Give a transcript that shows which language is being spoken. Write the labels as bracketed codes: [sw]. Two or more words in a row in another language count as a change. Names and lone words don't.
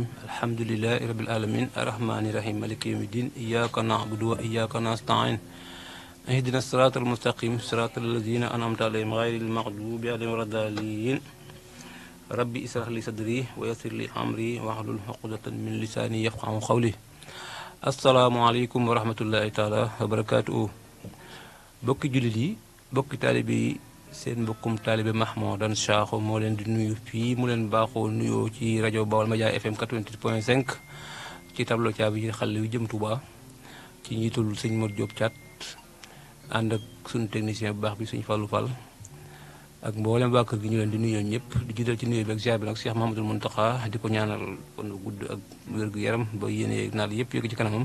[ar] الحمد لله رب العالمين الرحمن الرحيم مالك يوم الدين إياك نعبد وإياك نستعين اهدنا الصراط المستقيم صراط الذين أنعمت عليهم غير المغضوب عليهم ولا الضالين ربي اشرح لي صدري ويسر لي أمري واحلل عقدة من لساني يفقهوا قولي. السلام عليكم ورحمة الله تعالى وبركاته. [wo] bokki jullit yi bokki taalibe yi seen mbokkum taalibe Mahmoudan Sakho moo leen di nuyu fii mu leen baaxoo nuyoo ci rajo Baol Média FM 88.5 ci tableau caabi yi xale yu jëm Touba ci njiitul sëñ Modou Diop Thiat ànd ak suñu technicien bu baax bi sëñ Fallou Fall ak mboolem waa kër gi ñu leen di nuyoo ñëpp di jiital ci nuyoo bi ak ziar bi nag Cheikh Mouhamadoul Mountakha di ko ñaanal kon gudd ak wér-gu-yaram ba yéene naal yëpp yëg ci kanamam.